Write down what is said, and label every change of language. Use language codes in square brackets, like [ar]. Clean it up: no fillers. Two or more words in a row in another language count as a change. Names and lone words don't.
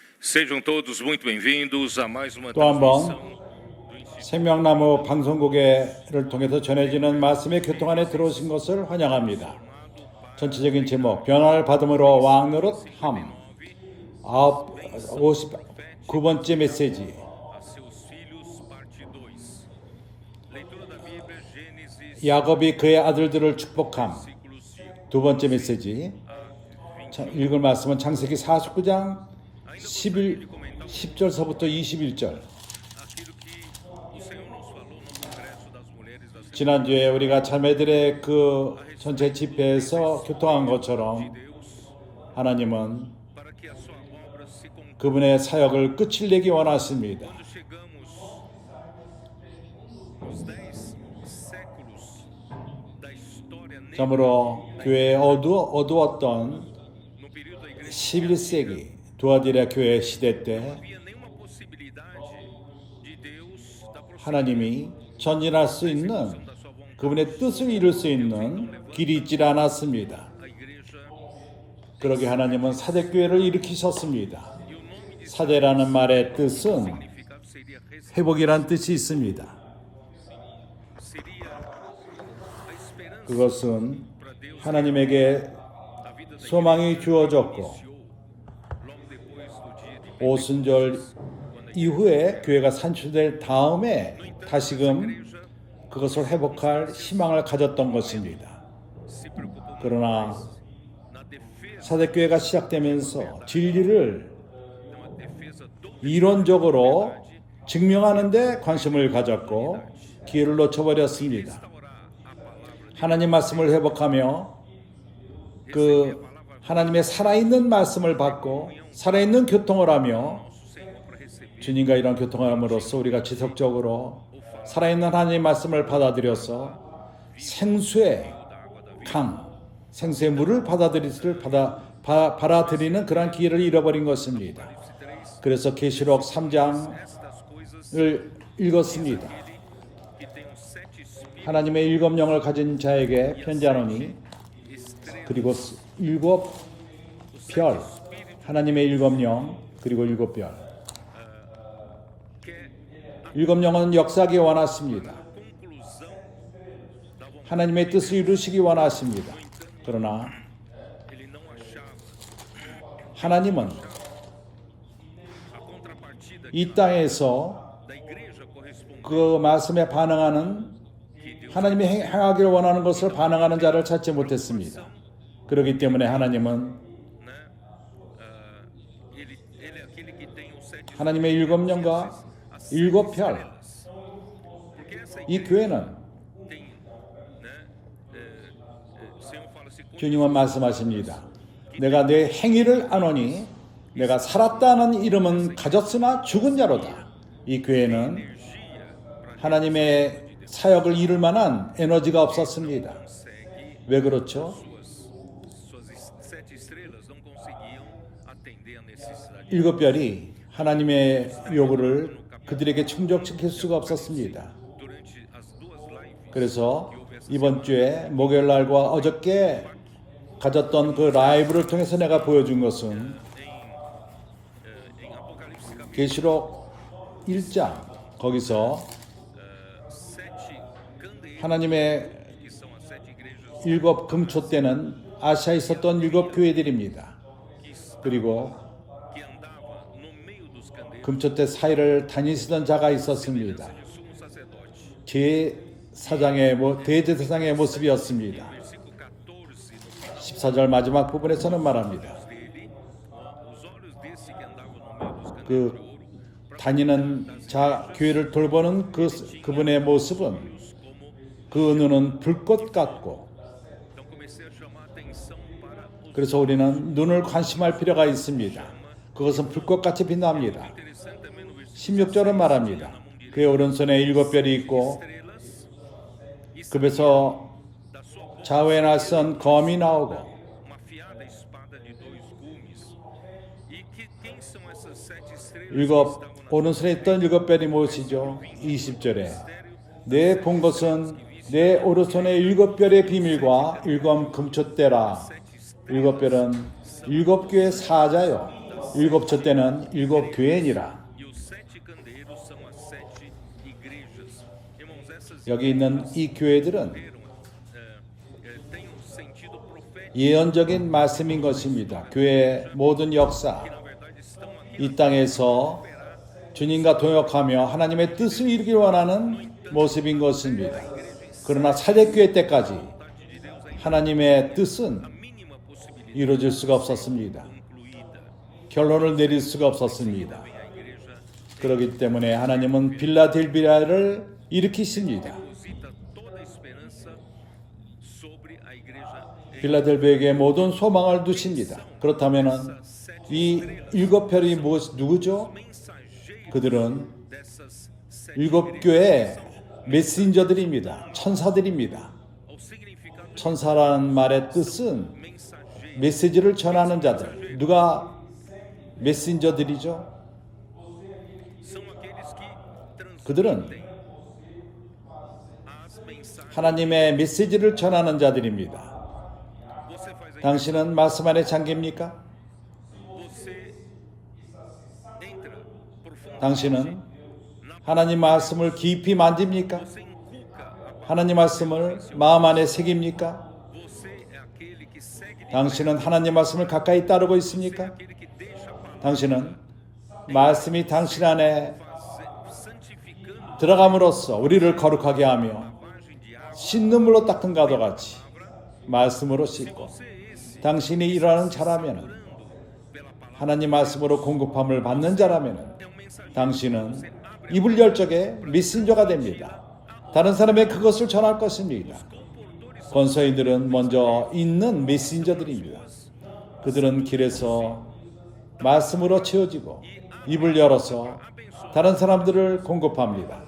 [pt] Sejam todos muito bem-vindos a mais uma [ko] 또 한 번 [pt] transmissão do ensino. [ko] 생명나무 방송국을 통해서 전해지는 말씀의 교통 안에 들어오신 것을 환영합니다. 전체적인 제목, 변화를 받음으로 왕노릇함, 59번째 메시지. [pt] A seus filhos, parte 2. Leitura da Bíblia, Gênesis, [ko] 야곱이 그의 아들들을 축복함, [pt] versículos de [ko] 두 번째 메시지. 읽을 말씀은 창세기 49장 10절서부터 21절. [pt] aquilo que o Senhor nos falou no Congresso das Mulheres das [ko] 지난주에 우리가 자매들의 그 전체 집회에서 교통한 것처럼 [pt] Deus, [ko] 하나님은 [pt] para que a sua obra se conclua. [ko] 그분의 사역을 끝을 내기 원하십니다. [pt] Quando chegamos nos 10 séculos da história negra, [ko] 참으로 교회에 어두웠던 [pt] no período da igreja, [ko] 11세기 두아디라 교회 시대 때 [pt] não havia nenhuma possibilidade de Deus da [ko] 하나님이 전진할 수 있는 [pt] da sua vontade. [ko] 그분의 뜻을 이룰 수 있는 길이 있질 않았습니다. [pt] A igreja [ko] 그러게 하나님은 사대교회를 일으키셨습니다. [pt] e o nome de [ko] 사대라는 말의 뜻은 [pt] significado seria [ko] 회복이란 뜻이 있습니다. [pt] seria a esperança [ko] 그것은 [pt] para Deus. [ko] 하나님에게 [pt] A vida da [ko] 소망이 주어졌고 [pt] iniciou logo depois do dia de [ko] 오순절 이후에 교회가 산출될 다음에 다시금 그것을 회복할 희망을 가졌던 것입니다. [pt] se preocupou [ko] 그러나 [pt] na defesa, [ko] 사대교회가 시작되면서 진리를 [pt] uma defesa do [ko] 이론적으로 증명하는 데 관심을 가졌고 기회를 놓쳐버렸습니다. [pt] restaurar a palavra [ko] 하나님 말씀을 회복하며 그 하나님의 살아있는 말씀을 받고 살아있는 교통을 하며 [pt] nosso Senhor para receber [ko] 주님과 이런 교통을 함으로써 우리가 지속적으로 살아있는 하나님의 말씀을 받아들여서 생수의 강, 생수의 물을 받아들이는 그러한 기회를 잃어버린 것입니다. 그래서 계시록 3장을 [pt] estas coisas [ko] 읽었습니다. [pt] que tem os 7 espíritos [ko] 하나님의 일곱 영을 가진 자에게 편지하노니 [pt] estrelas [ko] 그리고 일곱 별, 하나님의 일곱 영 그리고 일곱 별. [pt] que é [ko] 일곱 영은 역사하기 원하십니다. [pt] a conclusão da vontade. [ko] 하나님의 뜻을 이루시기 원하십니다. 그러나 [pt] Ele não achava [ko] 하나님은 [pt] a contrapartida [ko] 이 땅에서 [pt] da igreja correspondente [ko] 그 말씀에 반응하는 하나님이 행하기를 원하는 것을 반응하는 자를 찾지 못했습니다. 그렇기 때문에 하나님은 [pt] né? Ele é aquele que tem os 7 [ko] 하나님의 일곱 영과 일곱 별, [pt] estrelas. Porque essa [ko] 이 교회는 [pt] tem, né? O Senhor fala assim, [ko] 주님은 말씀하십니다. 내가 내 행위를 아노니 내가 살았다는 이름은 가졌으나 죽은 자로다. 이 교회는 [pt] energia para [ko] 하나님의 사역을 이룰 만한 에너지가 없었습니다. [pt] consegue [ko] 왜 그렇죠? [pt] suas 7 estrelas não conseguiam atender a necessidade. [ko] 일곱 별이 하나님의 요구를 그들에게 충족시킬 수가 없었습니다. [pt] Durante as duas lives [ko] 그래서 이번 주에 목요일 날과 어저께 가졌던 그 라이브를 통해서 내가 보여준 것은 [pt] em Apocalipse capítulo [ko] 계시록 1장 거기서 [pt] 7 candeeiros, [ko] 하나님의 [pt] que são as 7 igrejas [ko] 일곱 금초 때는 아시아에 있었던 일곱 교회들입니다. 그리고 [pt] que andava no meio dos candeeiros, [ko] 금초 때 사이를 다니시던 자가 있었습니다. [pt] o sumo sacerdote. [ko] 대제사장의 모습이었습니다. [pt] Versículo 14 no final [ko] 14절 마지막 부분에서는 말합니다. [pt] dele, os olhos desse que andava no meio dos candeeiros de [ko] 그 [pt] ouro, [ko] 다니는 자 교회를 돌보는 그분의 모습은 [pt] como [ko] 그 눈은 불꽃 같고 [pt] então comecei a chamar a atenção para os [ko] 그래서 우리는 눈을 관심할 필요가 있습니다. 그것은 불꽃같이 빛납니다. [pt] interessante também no versículo [ko] 16절은 말합니다. 그의 오른손에 일곱 별이 있고 [pt] estrelas e [ko] 급에서 [pt] da sua boca [ko] 좌우에 낯선 검이 나오고 [pt] uma afiada espada de 2 gumes. E quem são essas 7 estrelas que [ko] 일곱 [pt] estavam na [ko] 오른손에 있던 일곱 별이 무엇이죠? 20절에 내 본 것은 내 오른손의 일곱 별의 비밀과 일곱 금초대라. 일곱 별은 일곱 교의 사자요 일곱 촛대는 일곱 교회니라. [pt] E os 7 candeeiros são as 7 igrejas. Irmãos, essas [ko] 여기 있는 이 교회들은 [pt] têm um sentido profético, [ko] 예언적인 말씀인 것입니다. 교회의 모든 역사, [pt] que na verdade estão aqui [ko] 이 땅에서 주님과 동역하며 하나님의 뜻을 이루길 원하는 모습인 것입니다. 그러나 사대교회 때까지 [pt] de Deus ainda [ko] 하나님의 뜻은 [pt] mínima possibilidade [ko] 이루어질 수가 없었습니다. [pt] incluída. [ko] 결론을 내릴 수가 없었습니다. [pt] A igreja [ko] 그렇기 때문에 하나님은 빌라델비아를 일으키십니다. [pt] deposita toda a esperança sobre a igreja. [ko] 빌라델비아에게 모든 소망을 두십니다. 그렇다면 이 일곱 별이 누구죠? [pt] Mensageiro [ko] 그들은 [pt] dessas 7 [ko] 일곱 교회의 메신저들입니다. 천사들입니다. [pt] O significado [ko] 천사라는 말의 뜻은 [pt] mensageiro [ko] 메시지를 전하는 자들. 누가 메신저들이죠? [pt] são aqueles que [ko] 그들은 [pt] transmitem as mensagens. [ko] 하나님의 메시지를 전하는 자들입니다. [pt] Você faz a [ko] 당신은 말씀 안에 잠깁니까? [pt] Você entra profundamente. [ko] 당신은 하나님 말씀을 깊이 만집니까? [pt] Você inculca a [ko] 하나님 말씀을 마음 안에 새깁니까? [pt] Você é aquele que segue de [ko] 당신은 하나님 말씀을 가까이 따르고 있습니까? [pt] aquele que deixa a palavra [ko] 당신은 말씀이 당신 안에 [pt] santificando [ko] 들어감으로써 우리를 거룩하게 하며 [pt] lavagem de água. [ko] 씻는 물로 닦은 것과 같이 말씀으로 씻고 [pt] Você é esse [ko] 당신이 일하는 자라면 [pt] pela palavra. [ko] 하나님 말씀으로 공급함을 받는 자라면 [pt] É um mensageiro. [ko] 당신은 입을 열 적에 메신저가 됩니다. 다른 사람의 그것을 전할 것입니다. 권서인들은 먼저 있는 메신저들입니다. 그들은 길에서 말씀으로 채워지고 입을 열어서 다른 사람들을 공급합니다.